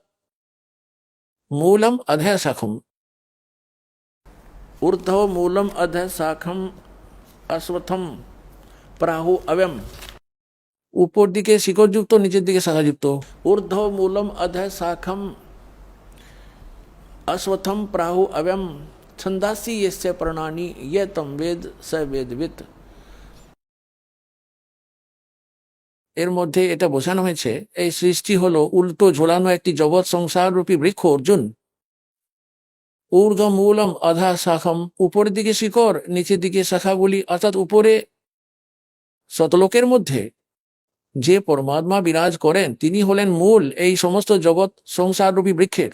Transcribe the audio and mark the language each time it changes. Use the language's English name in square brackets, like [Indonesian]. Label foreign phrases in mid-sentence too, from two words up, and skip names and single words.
[Sanskrit] मूलम अधः शाखम, ऊर्ध्व मूलम अधः शाखम अश्वत्थम प्राहु अव्यम, [Bangla] উপর দিকে শিকড়যুক্ত, নিচের দিকে শাখাযুক্ত। [Sanskrit] ऊर्ध्व मूलम अधः शाखम अश्वत्थम प्राहु अव्यम छन्दासि यस्य पर्णानि ये तम वेद स वेदवित्। [Bangla] এর মধ্যে এটা বোঝানো হয়েছে এই সৃষ্টি হলো উল্টো ঝোলানো একটি জগৎ সংসার রূপী বৃক্ষ অর্জুন। [Sanskrit] ऊर्ध्व मूलम अधा शाखम, [Bangla] উপরের দিকে শিকড়, নিচের দিকে শাখাগুলি, অর্থাৎ উপরে শতলোকের মধ্যে যে পরমাত্মা বিরাজ করেন তিনি হলেন মূল এই সমস্ত জগৎ সংসার রূপী বৃক্ষের।